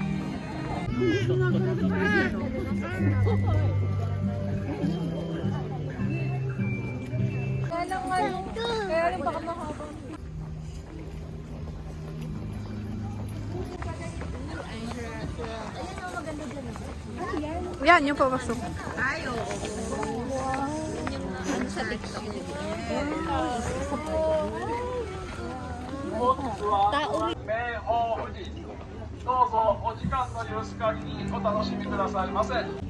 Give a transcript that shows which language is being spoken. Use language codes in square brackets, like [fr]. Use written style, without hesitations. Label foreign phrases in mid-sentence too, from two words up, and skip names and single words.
[tl] Kaya lang ano, kaya lang baka mahaba. Yan, yung papasok. Sa TikTok. [ja] 名宝富士どうぞお時間の許す限りお楽しみくださいませ。